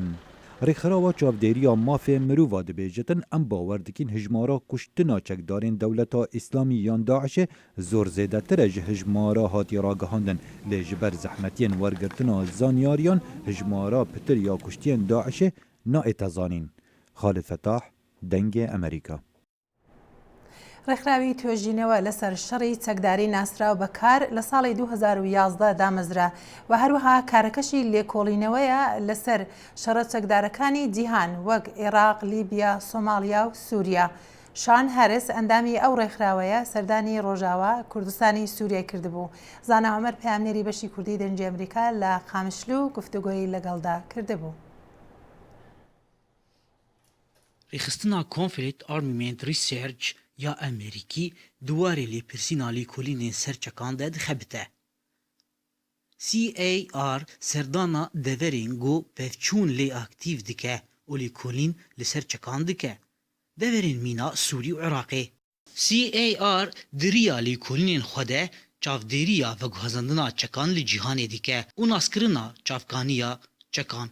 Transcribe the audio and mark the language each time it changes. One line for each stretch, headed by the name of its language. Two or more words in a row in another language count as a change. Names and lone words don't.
Kurdish: Rêxirawa çavdêriya mafê mirova dibêjitin em bawer dikin hijmara kuştina çekdarên Dewleta Îslamî yan Daişê zor zêdetir e ji hijmara hatiye ragihandin lê ji ber zehmetiyên wergirtina zanyariyan hijmara pitir ya kuştiyên Daişê naête zanîn. Xalid Fetah, Dengê Amerîka.
Central Kurdish: ڕێکخراوی توێژینەوە لەسەر شەڕی چەکداری ناسراو بەکار لە ساڵی 2011 دامەزرا و هەروەها کارەکەشی لێکۆڵینەوەیە لەسەر شەڕە چەکدارەکانی جیهان وەک عێراق، لیبیا، سۆمالیا و سووریا. شان هەرس ئەندامی ئەو ڕێکخراوەیە سەردانی ڕۆژاوا کوردستانی سووریای کردبوو. زانا عومەر پەیامنێری بەشی کوردی دەنجی ئەمریکا لە قامشلو گفتوگۆیی لەگەڵدا کردبوو.
Kurdish: ڕێخستنا کۆنفلیت ئارمیمنت ریسێرچ یا ئەمریکی دووارێ لێپرسینا لێکۆلینên سەرچەکان de dixebite. CAR serdana deverên got pevçûn lê aktiv dike û lêkolîn li ser çekan dike. Deverên mîna Sûrî û Iraqê. CAR diriya lêkolînên xwe de çavdêriya veguhezandina çekan li cîhanê dike û naskirina çavkaniya çekan.